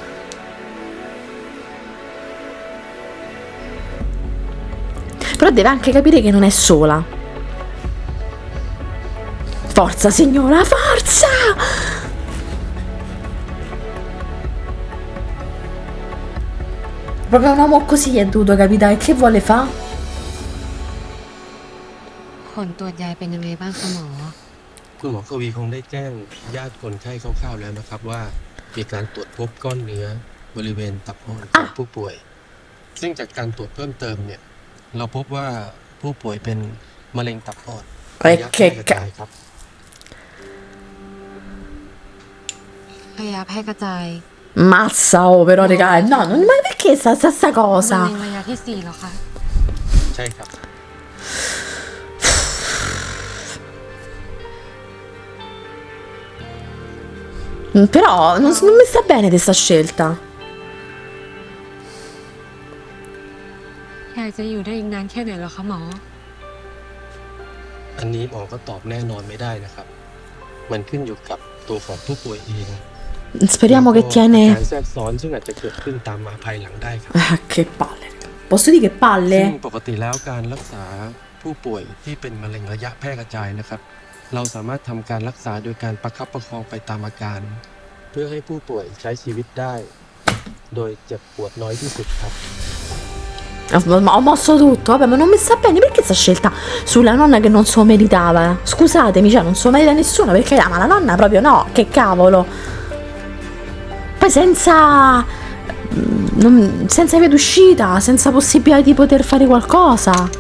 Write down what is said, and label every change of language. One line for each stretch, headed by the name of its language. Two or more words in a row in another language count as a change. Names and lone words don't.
Italian: Però deve anche capire che non è sola. Forza signora, forza! Proprio un uomo così è dovuto capitare. Che vuole fa?
Thai: ผลตรวจยายเป็นยังไงบ้างคะหมอ คุณหมอกวีคงได้แจ้งญาติคนไข้คร่าวๆแล้วนะครับว่ามีการตรวจพบก้อนเนื้อบริเวณตับอ่อนของผู้ป่วย ซึ่งจากการตรวจเพิ่มเติมเนี่ยเราพบว่าผู้ป่วยเป็นมะเร็งตับอ่อนระยะแพร่กระจายครับ ระยะแพร่กระจาย
Italian: Mazza, oh, però, raga. No, ma perché sta
Thai: มะ
Italian: cosa?
Thai: เร็งระยะที่ 4แล้วคะ ใช่ครับ
Italian: Però non mi sta bene questa scelta.
Thai: ยายจะอยู่ได้อีกนานแค่ไหนแล้วคะหมอ อันนี้หมอก็ตอบแน่นอนไม่ได้นะครับ มันขึ้นอยู่กับตัวของผู้ป่วยเอง
Italian: Speriamo che
Thai: การ
Italian: tiene.
Thai: แทรกซ้อนซึ่งอาจจะเกิดขึ้นตามมาภายหลังได้ครับ
Italian: Che palle. Posso dire che
Thai: ซึ่ง
Italian: palle?
Thai: ปกติแล้วการรักษาผู้ป่วยที่เป็นมะเร็งระยะแพร่กระจายนะครับ เราสามารถทำการรักษาโดยการประคับประคองไปตามอาการ เพื่อให้ผู้ป่วยใช้ชีวิตได้ โดยเจ็บปวดน้อยที่สุดครับ
Italian: Ho mosso tutto, vabbè, ma non mi sta bene. Perché sta scelta sulla nonna che non se lo meritava? Scusatemi, cioè, non se lo merita nessuno, perché ma la nonna proprio no, che cavolo. Poi senza via d'uscita, senza possibilità di poter fare qualcosa.